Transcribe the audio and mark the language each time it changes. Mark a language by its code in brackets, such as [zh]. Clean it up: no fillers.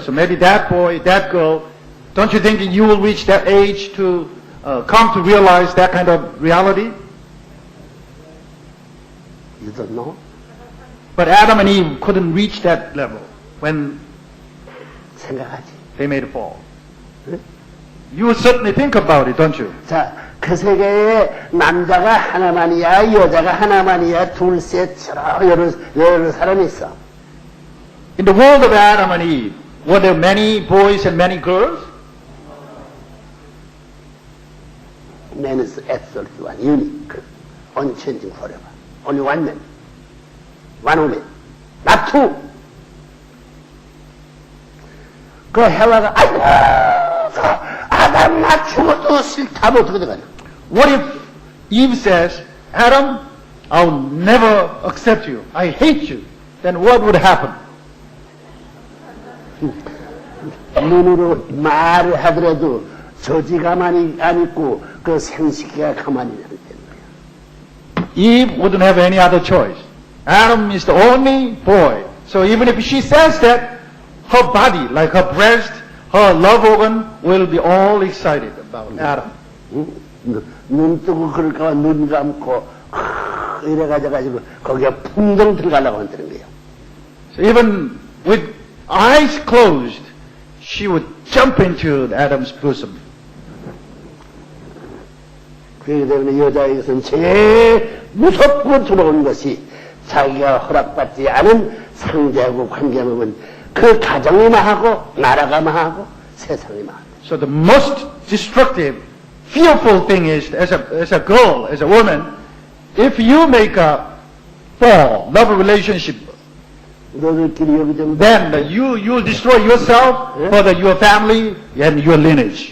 [en] So maybe that boy, that girl, don't you think you will reach that age to come to realize that kind of reality? You don't know? But Adam and Eve couldn't reach that level when [ko] 생각하지. [en] they made a fall. [ko] 그래? [en] You will certainly think about it, don't you? [ko] 자, 그 세계에 남자가 하나만이야, 여자가 하나만이야, 둘셋 여러 사람이 있어. [en] In the world of Adam and Eve, were there many boys and many girls? Man is absolutely one, unique, unchanging forever. Only one man, one woman, not two. [ko] 그 해와가 아이고 아담 나 죽어도 싫다 뭐 어떻게 되겠냐. [en] What if Eve says, Adam, I'll never accept you. I hate you. Then what would happen? [ko] 눈으로 말을 하더라도 저지 가만히 안 있고 그 생식기가 가만히 안 있는 거야. [en] Eve wouldn't have any other choice. Adam is the only boy. So even if she says that, her body, like her breast, her love organ, will be all excited about Adam. [ko] 눈 뜨고 그럴까 눈 감고 이래가지고 거기에 풍덩 들어가려고 한다는 거예요. [en] So even with eyes closed, she would jump into Adam's bosom. [ko] 그렇기 때문에 여자에게서는 제일 무섭고 두려운 것이 자기가 허락받지 않은 상대하고 관계하면 그 가정이 망하고 나라가 망하고 세상이 망한다. [en] So the most destructive, fearful thing is, as a girl, as a woman, if you make a love relationship, [ko] 너들끼리 여기 좀 [en] then you'll destroy yourself, further your family and your lineage.